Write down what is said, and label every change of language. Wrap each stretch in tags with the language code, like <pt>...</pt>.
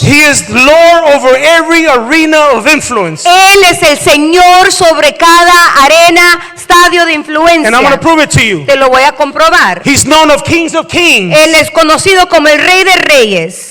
<en>He is Lord over every arena of influence.</en> <es>Él es el Señor sobre cada arena, estadio de influencia.</es> <en>And I'm going to prove it to you.</en> <es>Te lo voy a comprobar.</es> <en>He's known of kings of kings.</en> <es>Él es conocido como el Rey de Reyes,</es>